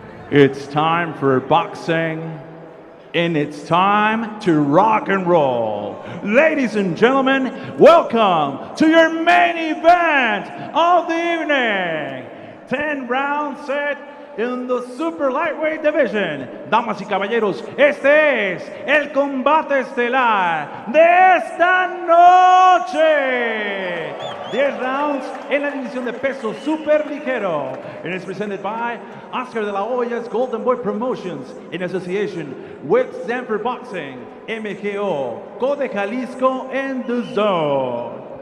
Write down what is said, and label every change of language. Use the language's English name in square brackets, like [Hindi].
[English] It's time for boxing, and it's time to rock and roll. Ladies and gentlemen, welcome to your main event of the evening. 10-round set in the super lightweight division. [Spanish] Damas y caballeros, este es el combate estelar de esta noche. 10 rounds en la división de peso super ligero. [English] It is presented by Oscar de la Hoya's Golden Boy Promotions in association with Denver Boxing, MGO, Code Jalisco, and DAZN.